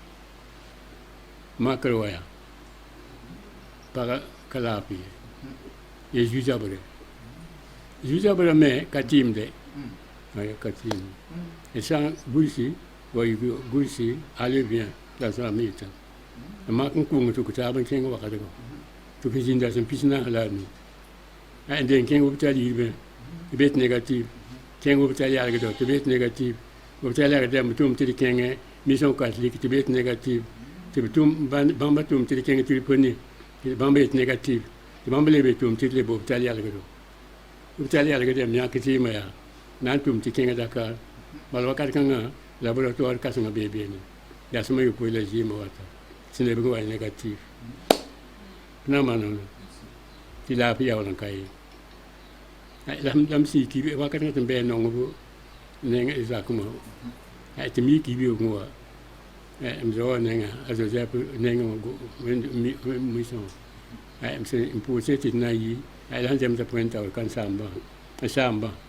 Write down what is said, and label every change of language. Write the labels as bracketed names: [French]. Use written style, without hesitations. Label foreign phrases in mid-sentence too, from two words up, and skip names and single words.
[Mossi] makr wa yaa pagã ka laap ye zu-zabre zu-zabrã me ka tɩɩmde ka tɩɩmde d sã n gursi wa gursi ale bien la sã n yetã mak n kʋʋng tɩ k taab n kẽng wakatgã tɩ f zĩnda sẽn pis naas la a nu n den kẽng b tar yirbẽ tɩ bet négative kẽng b tar yalgdɔ tɩ bet négative b tar yalgdame tʋʋm tɩ d kẽng [French] mission catholique [Mossi] tɩ bet négative tɩ b tʋʋm bãmba tʋʋm tɩ d kẽng tirpone tɩ bãmb yet négative tɩ bãmb le be tʋʋm tɩ d le b tar yalgdɔ b tar yalgdame yãk tɩɩmã yaa na n tʋʋm tɩ kẽng Dakar bala wakat kãngã laboratoire kãsengã bee beene yasẽmã yopoe la zɩɩmã wata sẽn lebg wa négative na maan tɩ laaf yaool n ka ye lam sɩ kibe wakat tɩ n bɩa nongb neng zakmã tɩ m yi kibeoogẽ wa m zaoa nenga a Joseph nengẽ mission m pʋʋsẽ tɩ d na n yi la sẽn zemsa pʋgẽ taoor ka n saambã